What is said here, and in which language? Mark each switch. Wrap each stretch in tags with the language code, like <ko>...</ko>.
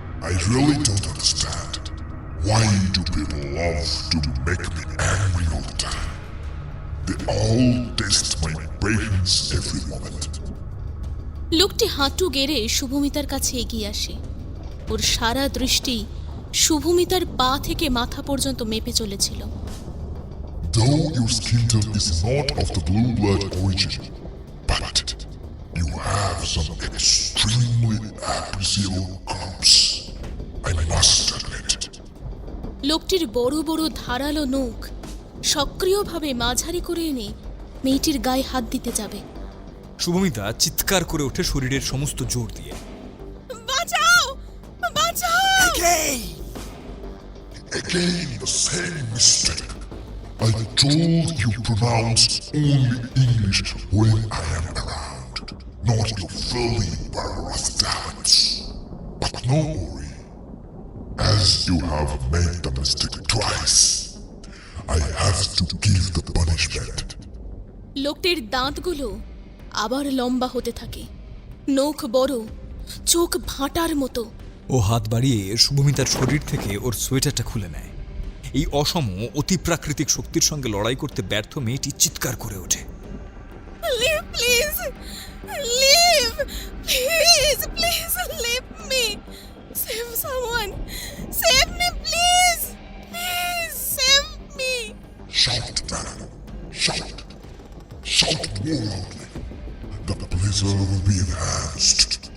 <en>I really don't understand. Why do people love to make me angry all the time? They all test my patience every moment.</en> <bn>লোকটি হাঁটু গেড়ে শুভমিতার কাছে এগিয়ে আসে। ওর সারা দৃষ্টি শুভমিতার পা থেকে মাথা পর্যন্ত মেপে চলেছিল।</bn> <en>Though your skin tone is not of the blue blood origin, but you have some extremely appreciable curves. I must admit.</en> <bn>লোকটির বড় বড় ধারালো নখ সক্রিয়ভাবে মাঝারি করে এনে মেয়েটির গায়ে হাত দিতে যাবে। শুভমিতা চিৎকার করে ওঠে শরীরের সমস্ত জোর দিয়ে। বাঁচাও, বাঁচাও!</bn> <en>Again, the same mistake. I told you pronounce only English when I am around, not your filthy barbarous talents. But no worry, as you have made the mistake twice, I have to give the punishment.</en> <bn>লোকটির দাঁতগুলো আবার লম্বা হতে থাকে, নখ বড়, চোখ ভাঁটার মতো। ও হাত বাড়িয়ে শুভমিতার শরীর থেকে ওর সোয়েটারটা খুলে নেয়। এই অসম অতিপ্রাকৃতিক শক্তির সঙ্গে লড়াই করতে ব্যর্থ মেয়েটি চিৎকার করে ওঠে।</bn> <en>Leave please, leave please, please leave me, save someone, save me please, please save me. Shout, man. Shout. Shout more loudly. The blizzard will be enhanced.</en>